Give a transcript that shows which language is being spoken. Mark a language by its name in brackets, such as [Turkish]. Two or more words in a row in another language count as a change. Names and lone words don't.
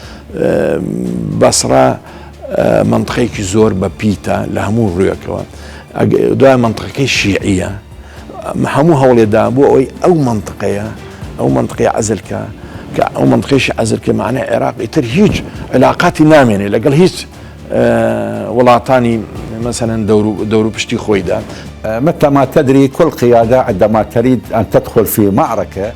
[Central Kurdish] بەسڕا منطقەیەکی زۆر بە پیتە لە هەموو ڕوویەکەوە دوای منطقەکەی شیعیە هەموو هەوڵێدا بۆ ئەوەی ئەو منطقەی عەزلکە کە ئەو منطقەیەشی عەزلکە معنای عێراق ئیتر هیچ علاقاتی نامێنێ لەگەڵ هیچ وڵاتانی مثلا دور پشتی خۆیدا [Arabic] متى ما تدري كل قيادة عندما تريد أن تدخل في معركة